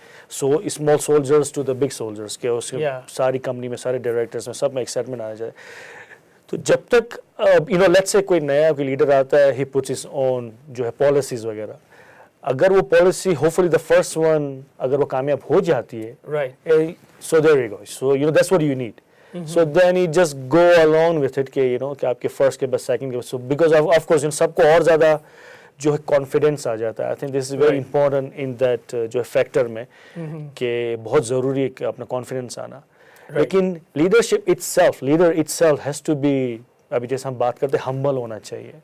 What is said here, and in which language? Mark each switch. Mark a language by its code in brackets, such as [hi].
[en] so small soldiers to the big soldiers, [ur] کہ اس ساری company میں, سارے ڈائریکٹرس میں, سب میں ایکسائٹمنٹ آ جائے. تو جب تک لیٹس سے کوئی نیا کوئی لیڈر آتا ہے, [en] he puts his own [ur] جو ہے پالیسیز وغیرہ, اگر وہ policy [en] hopefully the first one [ur] اگر وہ کامیاب ہو جاتی ہے, [en] right, so there you go, so that's what you need. So then you just go along with it [ur] کہ کہ آپ کے فرسٹ کے بعد سیکنڈ کے بعد, [en] so because of course [ur] سب کو اور زیادہ جو ہے کانفیڈنس آ جاتا ہے. [en] I think this is very important in that [ur] جو ہے فیکٹر میں کہ بہت ضروری ہے کہ اپنا کانفیڈنس آنا. لیکن leadership [en] leader itself has to be, [ur] ابھی جیسے ہم بات کرتے ہیں, ہمبل ہونا چاہیے,